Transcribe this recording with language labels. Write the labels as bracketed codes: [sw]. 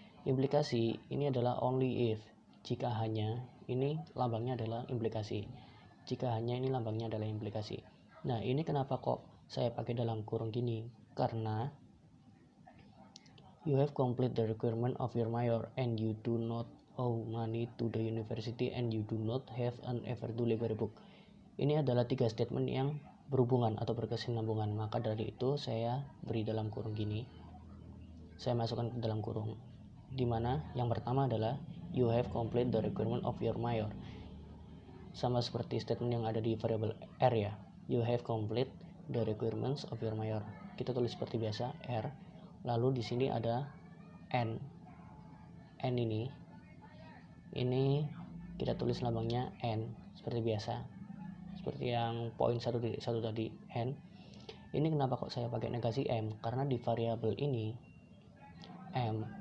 [id] Implikasi ini adalah only if. Jika hanya, ini lambangnya adalah implikasi. Jika hanya, ini lambangnya adalah implikasi. Nah, ini kenapa kok saya pakai dalam kurung gini? Karena [en] you have complete the requirement of your mayor and you do not owe money to the university and you do not have an overdue library book. [id] Ini adalah 3 statement yang berhubungan atau berkesinambungan. Maka dari itu saya beri dalam kurung gini. Saya masukkan ke dalam kurung. Dimana yang pertama adalah [en] you have complete the requirement of your mayor. [id] Sama seperti statement yang ada di variabel R ya. [en] You have complete the requirements of your mayor. [id] Kita tulis seperti biasa R. Lalu di sini ada N. N ini kita tulis lambangnya N seperti biasa. Seperti yang poin 1.1 tadi N. Ini kenapa kok saya pakai negasi M? Karena di variabel ini M.